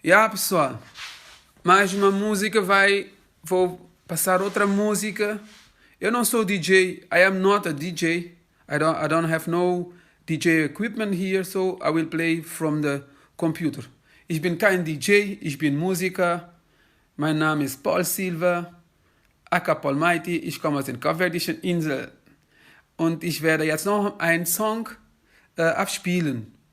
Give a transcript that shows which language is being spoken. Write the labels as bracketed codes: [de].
[pt] Pessoal, mais uma música vou passar outra música. Eu não sou DJ. [en] I am not a DJ. I don't have no DJ equipment here, so I will play from the computer. [de] Ich bin kein DJ, ich bin Musiker. Mein Name ist Paul Silva, aka Paul Mighty. Ich komme aus den Kapverdischen Inseln. Und ich werde jetzt noch einen Song abspielen.